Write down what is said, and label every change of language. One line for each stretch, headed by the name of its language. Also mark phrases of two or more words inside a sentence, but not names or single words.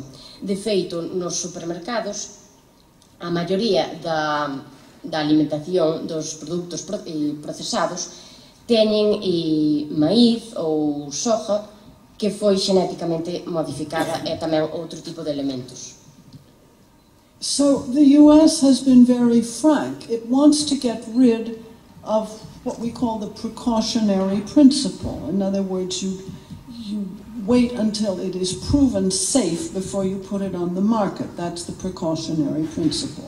Galician: De feito, nos supermercados, a maioría da alimentación dos produtos procesados teñen maíz ou soja que foi xenéticamente modificada e tamén outro tipo de elementos.
English: So the US has been very frank. It wants to get rid of what we call the precautionary principle. In other words, you wait until it is proven safe before you put it on the market. That's the precautionary principle.